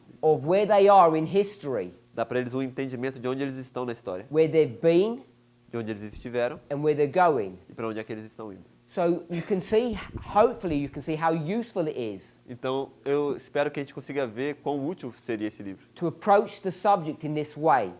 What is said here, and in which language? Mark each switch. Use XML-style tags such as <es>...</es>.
<en>of where they are in history,</en> <pt>dá para eles um entendimento de onde eles estão na história,</pt> <en>where they've been</en> <pt>de onde eles estiveram</pt> <en>and where they're going.</en> <pt>e para onde é que eles estão indo.</pt> <en>So you can see, hopefully you can see how useful it is</en> <pt>Então eu espero que a gente consiga ver quão útil seria esse livro,</pt> <en>to approach the subject in this way.</en>